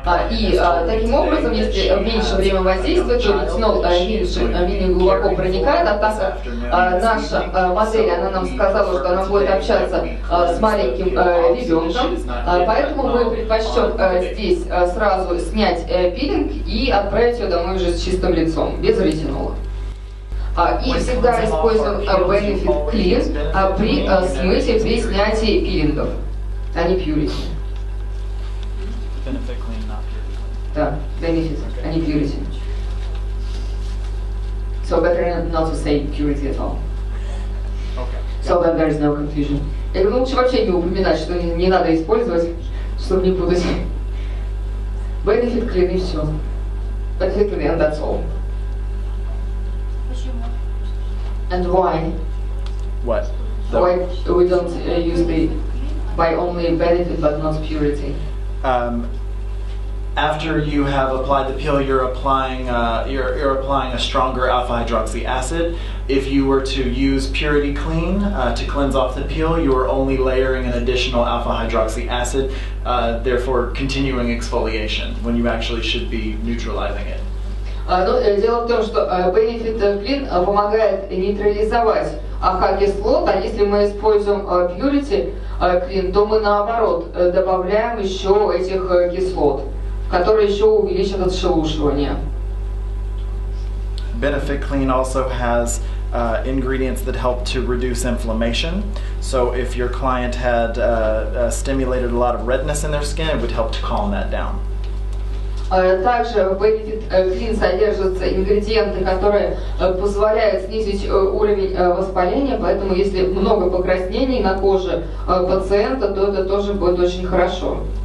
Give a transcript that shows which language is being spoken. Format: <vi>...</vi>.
<ru>И таким образом, если меньше время воздействия, то ретинол менее глубоко проникает, а так как наша модель, она нам сказала, что она будет общаться с маленьким ребенком, поэтому мы предпочтем здесь сразу снять пилинг и отправить ее домой уже с чистым лицом, без ретинола. И всегда используем Benefit Clean при смытии, при снятии пилингов, а не Purity.</ru> <en>Benefit clean, not purity clean.</en> <ru>Да, benefit, а не purity.</ru> <en>So better not to say purity at all. Okay. So that there is no confusion.</en> <ru>Я говорю, лучше вообще не упоминать, что не надо использовать, чтобы не путать. Benefit clean и все.</ru> <en>Benefit clean and that's all. And why? What? Why we don't use the by only benefit but not purity? After you have applied the peel, you're applying a stronger alpha hydroxy acid. If you were to use Purity Clean to cleanse off the peel, you are only layering an additional alpha hydroxy acid, therefore continuing exfoliation when you actually should be neutralizing it.</en> <ru>Дело в том, что Benefit Clean помогает нейтрализовать АХ-кислот, а если мы используем Purity Clean, то мы наоборот добавляем еще этих кислот, которые еще увеличат отшелушивание.</ru> <en>Benefit Clean also has ingredients that help to reduce inflammation. So if your client had stimulated a lot of redness in their skin, it would help to calm that down.</en> <ru>Также в Benefit Clean содержатся ингредиенты, которые позволяют снизить уровень воспаления, поэтому если много покраснений на коже пациента, то это тоже будет очень хорошо.</ru>